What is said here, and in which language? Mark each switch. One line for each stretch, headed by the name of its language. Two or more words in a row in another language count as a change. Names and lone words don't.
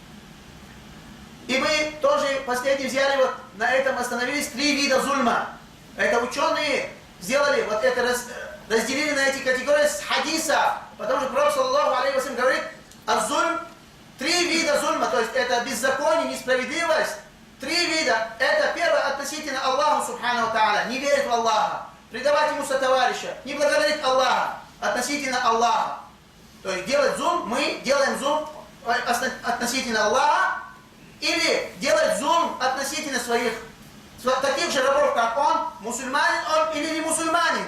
Russian: И мы тоже последние взяли, вот на этом остановились 3 вида зульма. Это ученые сделали, вот это разделили на эти категории с хадиса. Потому что Пророк
Arabic: صلى الله عليه وسلم
Russian: говорит, зульм, 3 вида зульма, то есть это беззаконие, несправедливость. 3 вида. Это первое относительно Аллаху
Arabic: سبحانه وتعالى,
Russian: не верит в Аллаха, предавать ему сотоварища, не благодарить Аллаха, относительно Аллаха. То есть делать зульм, мы делаем зульм относительно Аллаха, или делать зульм относительно своих, таких же рабов, как он, мусульманин он или не мусульманин.